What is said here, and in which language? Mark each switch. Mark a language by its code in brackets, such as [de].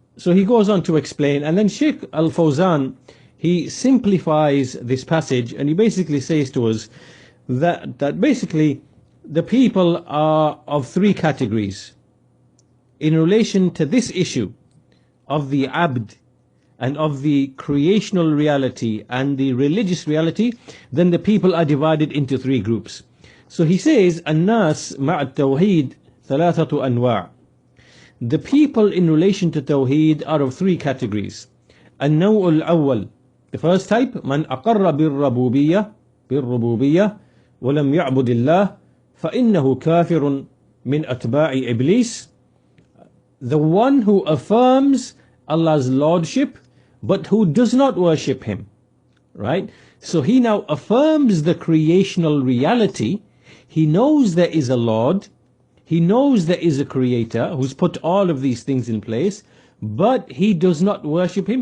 [en] So he goes on to explain, and then Sheikh Al-Fawzan, he simplifies this passage, and he basically says to us that basically the people are of three categories in relation to this issue of the abd and of the creational reality and the religious reality. Then the people are divided into three groups. So he says, [ar] الناس مع التوحيد ثلاثة أنواع. [en] The people in relation to Tawheed are of three categories. [ar] النوع الأول, [en] the first type, [ar] من أقر بالربوبية ولم يعبد الله فإنه كافر من أتباع إبليس. [en] The one who affirms Allah's lordship but who does not worship him. Right? So he now affirms the creational reality. He knows there is a Lord. He knows there is a creator who's put all of these things in place, but he does not worship him.